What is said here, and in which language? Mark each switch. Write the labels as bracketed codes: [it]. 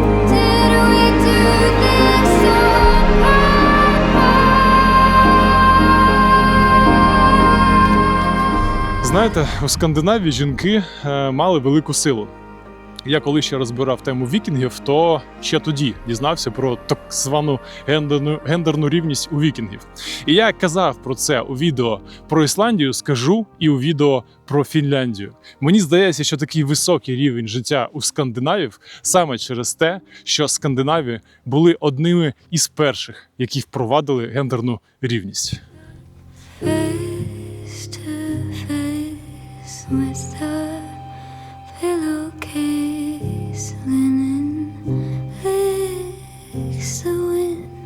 [en] Did we do this on purpose? [uk] Знаєте, у Скандинавії жінки мали велику силу. Я коли ще розбирав тему вікінгів, то ще тоді дізнався про так звану гендерну рівність у вікінгів. І я казав про це у відео про Ісландію, скажу і у відео про Фінляндію. Мені здається, що такий високий рівень життя у скандинавів саме через те, що скандинави були одними із перших, які впровадили гендерну рівність. [en] Face to face with the pillowcase, linen licks the wind.